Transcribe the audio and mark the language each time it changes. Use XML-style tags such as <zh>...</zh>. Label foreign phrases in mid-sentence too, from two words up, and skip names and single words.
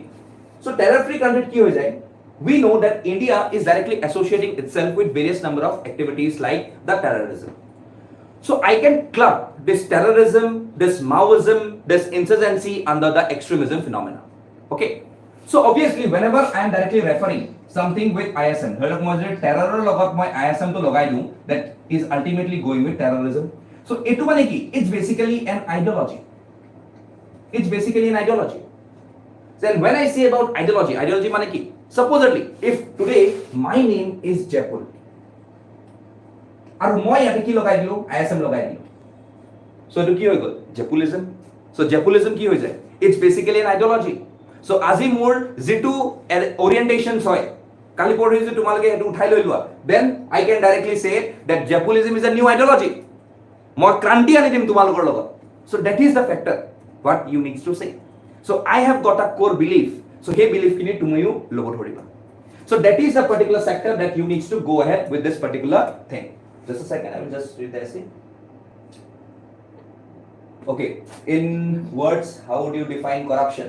<en>So terror free country</en> <hi>की हो जाए,</hi> <en>we know that India is directly associating itself with various number of activities like the terrorism. So I can club this terrorism, this Maoism, this insurgency under the extremism phenomena. Okay, so obviously whenever I am directly referring something with ISM,</en> <as>ধৰক মই যদি terror লগত মই ISM to লগাই দিওঁ,</as> <en>that is ultimately going with terrorism.</en> <as>So এটো মানে কি,</as> <en>it's basically an ideology. It's basically an ideology. Then when I say about ideology, ideology</en> <as>মানে কি?</as> <en>Supposedly, if today my name is Jepul,</en> <as>আৰু মই ইয়াতে কি লগাই দিলো, ISM লগাই দিলো, so এটো কি হৈ গল?</as> <en>Jepulism.</en> <as>So Jepulism কি হৈ যায়?</as> <en>It's basically an ideology.</en> <as>So আজি মোৰ যেটো orientations হয়, কালি পৰহি যে তোমালোকে এটো উঠাই লৈ লোৱা,</as> <en>then I can directly say that Jepulism is a new ideology.</en> <as>মই ক্ৰান্তি আনি দিম তোমালোকৰ লগত.</as> <en>So that is the factor what you need to say. So I have got a core belief. So hey belief kini tumayu logo thoriba. So that is a particular sector that you need to go ahead with this particular thing. Just a second, I will just read the essay. Okay, in words, how would you define corruption?</en>